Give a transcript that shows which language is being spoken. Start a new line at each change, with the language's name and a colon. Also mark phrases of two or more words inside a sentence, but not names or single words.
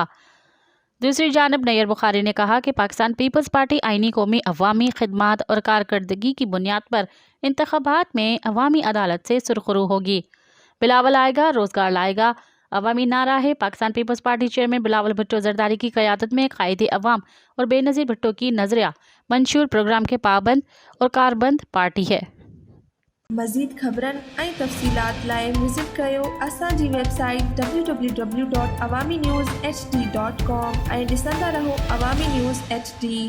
Urdu: دوسری جانب نیئر بخاری نے کہا کہ پاکستان پیپلز پارٹی آئینی، قومی، عوامی خدمات اور کارکردگی کی بنیاد پر انتخابات میں عوامی عدالت سے سرخرو ہوگی۔ بلاول آئے گا، روزگار لائے گا، عوامی نعرہ ہے۔ پاکستان پیپلز پارٹی چیئرمین بلاول بھٹو زرداری کی قیادت میں قائد عوام اور بے نظیر بھٹو کی نظریہ منشور پروگرام کے پابند اور کاربند پارٹی ہے۔
Sindhi: مزید خبرن ऐं तफ़सीलात लाइ विज़िट कयो असांजी वेबसाइट www.awamiNewsHD.com ऐं ॾिसंदा रहो अवामी न्यूज़ HD।